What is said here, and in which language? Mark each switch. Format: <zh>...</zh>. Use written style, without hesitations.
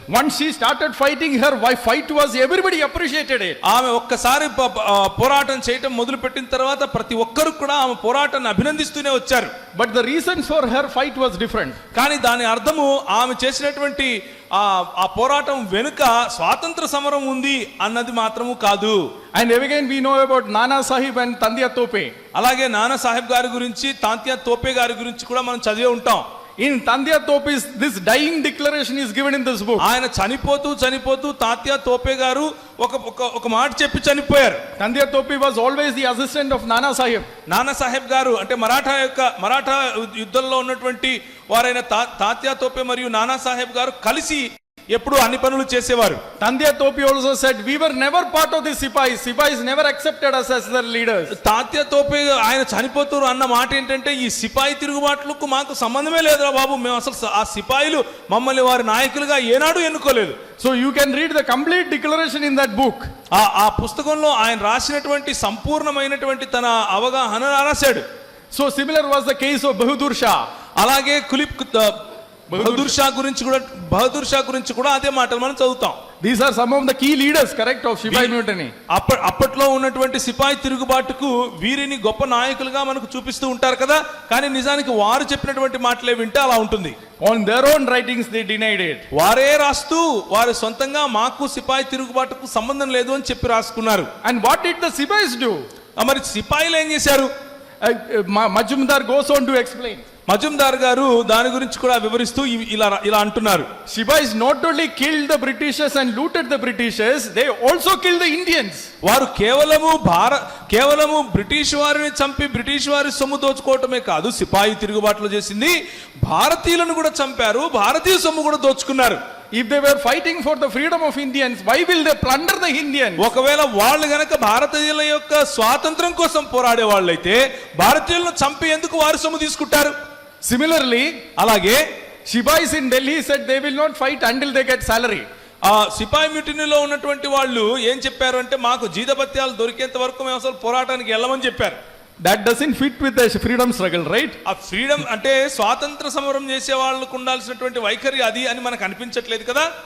<en>Once she started fighting, her fight was, everybody appreciated it.</en> <te>ఆమె ఒక్కసారి పోరాటం చేయటం మొదలు పెట్టిన తర్వాత ప్రతి ఒక్కరు కూడా ఆమె పోరాటాన్ని అభినందిస్తూనే వచ్చారు.</te> <en>But the reason for her fight was different.</en> <te>కానీ దాని అర్థము ఆమె చేసినటువంటి ఆ పోరాటం వెనుక స్వాతంత్ర సమరం ఉంది అన్నది మాత్రము కాదు.</te> <en>And again we know about Nana Sahib and Tantia Tope.</en> <te>అలాగే నానా సాహెబ్ గారి గురించి, తాంత్యా తోపే గారి గురించి కూడా మనం చదివే ఉంటాం.</te> <en>In Tantia Tope's, this dying declaration is given in this book.</en> <te>ఆయన చనిపోతూ తాత్యా తోపే గారు ఒక మాట చెప్పి చనిపోయారు.</te> <en>Tantia Tope was always the assistant of Nana Sahib.</en> <te>Nana Saheb గారు అంటే మరాఠా యుద్ధంలో ఉన్నటువంటి వారైన తాత్యా తోపే మరియు నానా సాహెబ్ గారు కలిసి ఎప్పుడు అన్ని పనులు చేసేవారు.</te> <en>Tantia Tope also said, we were never part of the Sipais. Sipais never accepted us as their leaders.</en> <te>Tatya Tope ఆయన చనిపోతారు అన్న మాట ఏంటంటే, ఈ సిపాయి తిరుగుబాట్లకు మాకు సంబంధమే లేదురా బాబు, మేము అసలు ఆ సిపాయిలు మమ్మల్ని వారి నాయకులుగా ఏనాడు ఎన్నుకోలేదు.</te> <en>So you can read the complete declaration in that book.</en> <te>ఆ పుస్తకంలో ఆయన రాసినటువంటి సంపూర్ణమైనటువంటి తన అవగాహన రాశాడు.</te> <en>So similar was the case of Bahadur Shah.</en> <te>అలాగే బహదూర్ షా గురించి కూడా అదే మాటలు మనం చదువుతాం.</te> <en>These are some of the key leaders, correct, of Sipai mutiny.</en> <te>అప్పట్లో ఉన్నటువంటి సిపాయి తిరుగుబాటుకు వీరిని గొప్ప నాయకులుగా మనకు చూపిస్తూ ఉంటారు కదా, కానీ నిజానికి వారు చెప్పినటువంటి మాటలే వింటే అలా ఉంటుంది.</te> <en>On their own writings they denied it.</en> <te>వారే రాస్తూ వారి సొంతంగా మాకు సిపాయి తిరుగుబాటుకు సంబంధం లేదు అని చెప్పి రాసుకున్నారు.</te> <en>And what did the Sipais do?</en> <te>మరి సిపాయిలు ఏం చేశారు?</te> <en>Majumdar goes on to explain.</en> <te>Majumdar గారు దాని గురించి కూడా వివరిస్తూ ఇలా అంటున్నారు.</te> <en>Sipais not only killed the Britishers and looted the Britishers, they also killed the Indians.</en> <te>వారు కేవలము బ్రిటిష్ వారిని చంపి బ్రిటిష్ వారి సొమ్ము దోచుకోవటమే కాదు, సిపాయి తిరుగుబాటులో చేసింది భారతీయులను కూడా చంపారు, భారతీయ సొమ్ము కూడా దోచుకున్నారు.</te> <en>If they were fighting for the freedom of Indians, why will they plunder the Indians?</en> <te>ఒకవేళ వాళ్ళు గనక భారతీయుల యొక్క స్వాతంత్రం కోసం పోరాడే వాళ్ళైతే భారతీయులను చంపి ఎందుకు వారి సొమ్ము తీసుకుంటారు?</te> <en>Similarly,</en> <te>అలాగే</te> <en>Sipais in Delhi said they will not fight until they get salary.</en> <te>ఆ సిపాయి మ్యూటినీలో ఉన్నటువంటి వాళ్ళు ఏం చెప్పారు అంటే, మాకు జీతభత్యాలు దొరికేంత వరకు మేము అసలు పోరాటానికి వెళ్ళమని చెప్పారు.</te> <en>That doesn't fit with the freedom struggle, right?</en> <te>ఆ ఫ్రీడమ్ అంటే స్వాతంత్ర సమరం చేసే వాళ్ళకు ఉండాల్సినటువంటి వైఖరి అది అని మనకు అనిపించట్లేదు కదా.</te>